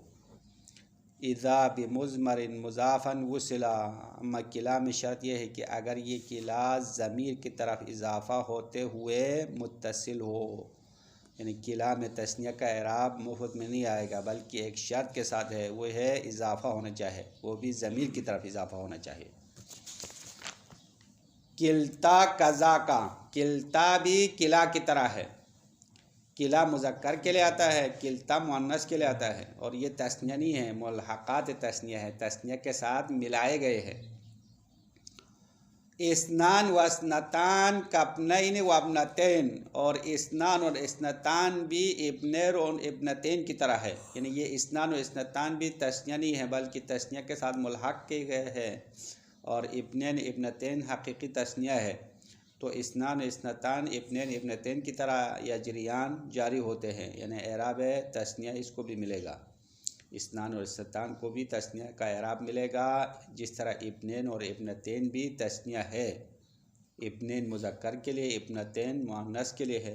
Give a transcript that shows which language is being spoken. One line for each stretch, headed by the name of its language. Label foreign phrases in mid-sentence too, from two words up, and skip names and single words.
Arabic: إذا بمضمر مضافا وصلا,
Urdu: اما کلا میں شرط یہ ہے کہ اگر یہ کلا ضمیر کی طرف اضافہ ہوتے ہوئے متصل ہو، یعنی کلا میں تثنیہ کا اعراب مفرد میں نہیں آئے گا بلکہ ایک شرط کے ساتھ ہے، وہ ہے اضافہ ہونا چاہیے، وہ بھی ضمیر کی طرف اضافہ ہونا چاہیے.
Arabic: كلتا كذاك,
Urdu: کلتا بھی کلا کی طرح ہے. کلا مذکر کے لیے آتا ہے، کلتا مؤنث کے لیے آتا ہے، اور یہ تثنیہ نہیں ہے، ملحقات تثنیہ ہے، تثنیہ کے ساتھ ملائے گئے ہیں.
Arabic: اثنان واثنتان كابنين وابنتين,
Urdu: اور اثنان اور اثنتان بھی ابنیر اور ابنتین کی طرح ہے، یعنی یہ اثنان اور اثنتان بھی تثنیہ نہیں ہے بلکہ تثنیہ کے ساتھ ملحق کیے گئے ہیں، اور
Arabic: ابنين ابنتين
Urdu: حقیقی تثنیہ ہے. तो
Arabic: اثنان اثنتان ابنين ابنتين
Urdu: کی طرح یجریان جاری ہوتے ہیں، یعنی اعراب تثنیہ اس کو بھی ملے گا. اثنان اور اثنتان کو بھی تثنیہ کا اعراب ملے گا، جس طرح ابنین اور ابنتین بھی تثنیہ ہے. ابنین مذکر کے لیے، ابنتین مؤنث کے لیے ہے.